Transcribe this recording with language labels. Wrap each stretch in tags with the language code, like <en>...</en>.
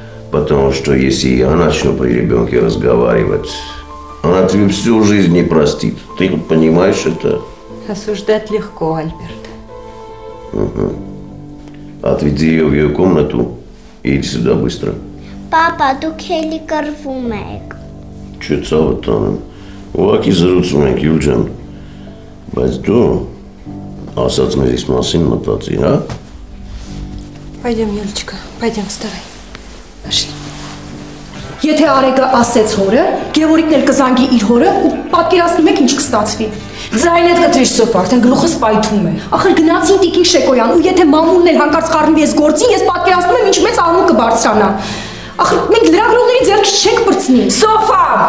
<ru>Потому что если я начну при ребенке разговаривать, она тебе всю жизнь не простит. Ты хоть понимаешь это? Осуждать легко, Альберт. Угу. Отведи ее в ее комнату и иди сюда быстро.</ru> <hy>Папа, դուք էլի կռվում եք։ Չէ, ցավը տանեմ։ Ուղղակի զրուցում ենք, Յուլ ջան։ Բայց դու ասած մեզ իսկ մասին մտածի, հա?</hy> <ru>Пойдем, Юлечка, пойдем, вставай. Пошли.</ru> <hy>Եթե Արեգը ասեց հորը, Գևորիկն էլ կզանգի իր հորը ու պատկերացնում եք ինչ կստացվի։ Ձայնդ կտրիշ Սոֆա, արդեն գլուխս պայթում է։ Ախր գնացին Տիկին Շեկոյան ու եթե մամուլն էլ հանկարծ խառնվի այս գործին, ես պատկերացնում եմ ինչ մեծ աղմուկ կբարձրանա։ Ախր մենք լրագրողների ձեռքից չենք բրցնի։ Սոֆա!</hy>